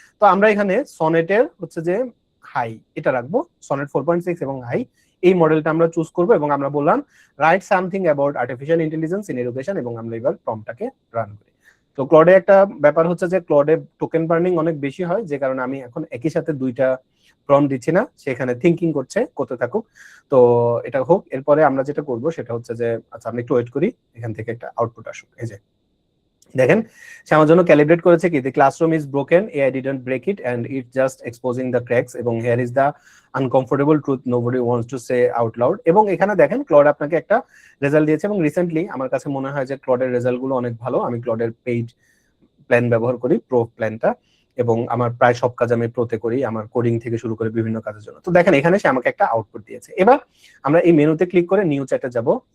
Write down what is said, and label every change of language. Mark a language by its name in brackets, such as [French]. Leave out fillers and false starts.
[Bangla] তো আমরা এখানে সনেটের হচ্ছে যে হাই এটা রাখবো, সনেট 4.6 এবং হাই এই মডেলটা আমরা চুজ করবো এবং আমরা বললাম [English] write something about artificial intelligence in education, [Bangla] এবং আমরা এবার প্রম্পটটাকে রান করি। তো ক্লডে একটা ব্যাপার হচ্ছে যে ক্লডে টোকেন বার্নিং অনেক বেশি হয়, যে কারণে আমি এখন একই সাথে দুইটা প্রম্পট দিচ্ছি না, সেখানে থিঙ্কিং করতে থাকুক। তো এটা হোক, এরপরে আমরা যেটা করব সেটা হচ্ছে যে আচ্ছা আমি একটু ওয়েট করি, এখান থেকে একটা আউটপুট আসুক। এই যে দেখেন সে আমার জন্য ক্যালিব্রেট করেছে কি, [English] the classroom is broken, AI didn't break it and it just exposing the cracks, এবং here is the uncomfortable truth nobody wants to say out loud। [Bangla] এবং এখানে দেখেন ক্লড আপনাকে একটা রেজাল্ট দিয়েছে, এবং রিসেন্টলি আমার কাছে মনে হয় যে ক্লডের রেজাল্ট গুলো অনেক ভালো। আমি ক্লডের পেইড প্ল্যান ব্যবহার করি, প্রো প্ল্যানটা, এবং আমার প্রায় সব কাজ আমি প্রোতে করি, আমার কোডিং থেকে শুরু করে বিভিন্ন কাজের জন্য। তো দেখেন এখানে সে আমাকে একটা আউটপুট দিয়েছে। এবার আমরা এই মেনুতে ক্লিক করে নিউ চ্যাটে যাব।